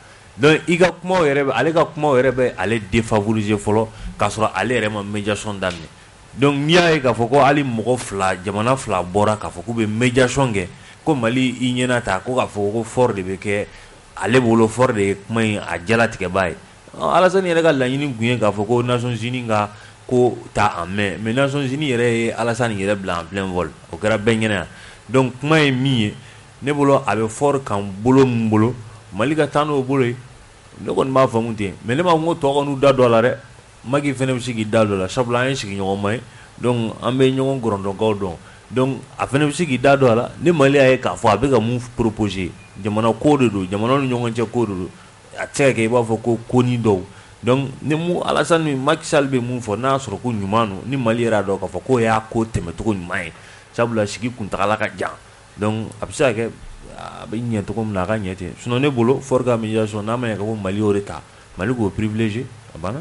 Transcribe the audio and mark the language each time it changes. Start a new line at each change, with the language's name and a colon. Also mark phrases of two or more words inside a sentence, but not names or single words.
Bambara: donc i ka kumaw yɛrɛ bɛ ale ka kumaw yɛrɛ bɛ ale défavoriser fɔlɔ k'a sɔrɔ ale yɛrɛ ma médiation daminɛ donc n'i y'a ye k'a fɔ ko hali mɔgɔ fila jamana fila bɔra k'a fɔ k'u bɛ médiation kɛ ko Mali i ɲɛna ta ko k'a fɔ ko fort de bɛ kɛ ale bolo fort de ye kuma in a jalatigɛba ye Alassane yɛrɛ ka laɲini tun ye k'a fɔ ko Nations Unies ka ko ta
French: en main
Bambara: mais Nations Unies yɛrɛ ye Alassane yɛrɛ bila
French: en plein vol
Bambara: o kɛra bɛɛ ɲɛna donc kuma ye min ye ne bolo a bɛ fort kan bolo min bolo Mali ka taa n'o bolo ye ne kɔni b'a faamu ten mais ne m'a fɔ ko tɔ ka n'u da don a la dɛ Macky fana bɛ se k'i da don a la sabula an ye sigiɲɔgɔnma ye donc an bɛ ɲɔgɔn gɔrɔndɔnkaw dɔn donc a fana bɛ se k'i da don a la ni Mali y'a ye k'a fɔ a bɛ ka mun proposer jamana ko de don jamana ni ɲɔgɔn cɛ ko de don a tɛ se ka kɛ i b'a fɔ ko koni dɔw donc ni mu Alassane ni Macky Sall bɛ mun fɔ n'a sɔrɔ ko ɲuman don ni Mali yɛrɛ y'a dɔn k'a fɔ ko y'a ko tɛmɛcogo ɲuman ye sabula sigi kuntagala ka jan donc a bɛ se ka kɛ a bɛ ɲɛ cogo min na a ka ɲɛ ten sinon ne bolo fort ka médiation n'a ma ɲɛ ka fɔ Mali y'o de ta Mali k'o privilégié a banna